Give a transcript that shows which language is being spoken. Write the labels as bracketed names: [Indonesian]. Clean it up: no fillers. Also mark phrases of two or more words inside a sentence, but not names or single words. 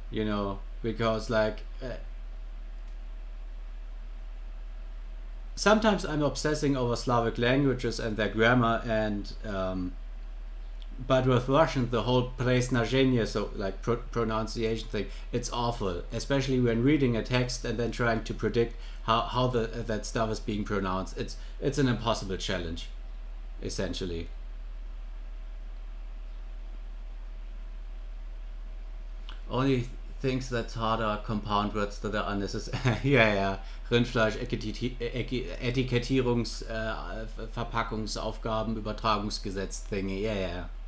[English] Because like sometimes I'm obsessing over Slavic languages and their grammar, and but with Russian, the whole presnagenie, so like pronunciation thing, it's awful, especially when reading a text and then trying to predict how that stuff is being pronounced. It's an impossible challenge, essentially. Only things that's harder are compound words that are unnecessary. [German] Ja, ja. Rindfleisch, Etikettierungs-, Verpackungsaufgaben, Übertragungsgesetz, Dinge. Ja, ja.